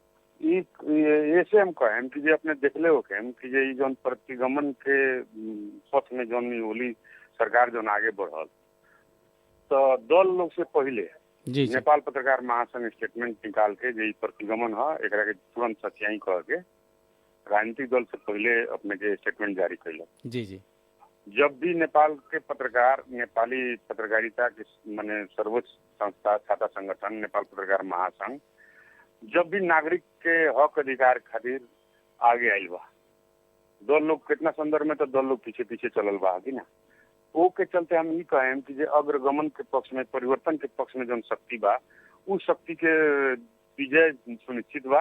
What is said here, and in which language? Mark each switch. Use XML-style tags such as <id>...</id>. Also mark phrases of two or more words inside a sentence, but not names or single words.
<bho>ऐसे हम कहें कि जे अपने देखले हो कि जे जोन प्रतिगमन के पथ में जोन ओली सरकार जोन आगे बढ़ल, तो दल लोग से पहले जी जी नेपाल पत्रकार महासंघ स्टेटमेंट निकाल के जे प्रतिगमन है एकरा के तुरंत सच्चाई कह के राजनीतिक दल से पहले अपने के स्टेटमेंट जारी कैल। जी जी जब भी नेपाल के पत्रकार नेपाली पत्रकारिता के माने सर्वोच्च संस्था छाता संगठन नेपाल पत्रकार महासंघ जब भी नागरिक के हक अधिकार खातिर आगे आयल बा, दल लोग कितना संदर्भ में तो दल लोग पीछे पीछे चलल बा कि ना, वो के चलते हम ये कहें कि जे अग्रगमन के पक्ष में परिवर्तन के पक्ष में जो शक्ति बा उस शक्ति के विजय सुनिश्चित बा।</bho>